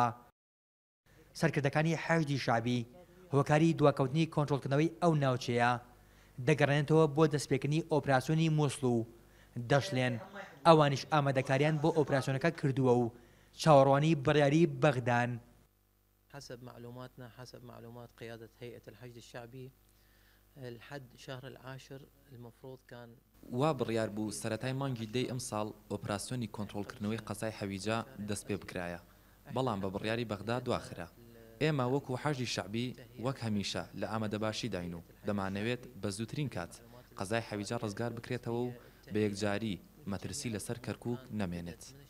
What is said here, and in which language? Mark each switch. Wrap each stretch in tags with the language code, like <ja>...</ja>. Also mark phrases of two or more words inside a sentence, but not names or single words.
<ckb>سەرکردەکانی حەشدی شەعبی هۆکاری دواکەوتنی کۆنتڕۆڵکردنەوەی ئەو ناوچەیە دەگەڕێنێتەوە بۆ دەستپێکردنی ئۆپراسیۆنی مووسڵ و دەشڵێن ئەوانیش ئامادەکاریان بۆ ئۆپراسیۆنەکە کردووە و چاوەڕوانی بڕیاری بەغدان.</ckb> <ar>حسب معلوماتنا حسب معلومات قيادة هيئة الحشد الشعبي لحد شهر العاشر المفروض كان</ar> <ckb>وا بڕیار بوو سەرەتای مانگی دەی ئەم ساڵ ئۆپراسیۆنی کۆنتڕۆڵکردنەوەی قەزای حەویجە دەست پێ بکرایە، بەڵام بە بڕیاری بەغدا دواخرا. ئێمە وەکو حەشدی شەعبی وەک هەمیشە لە ئامادەباشی داین و دەمانەوێت بە زووترین کات قەزای حەویجە ڕزگار بکرێتەوە و بە یەکجاری مەترسی لەسەر کەرکووک نەمێنێت.</ckb>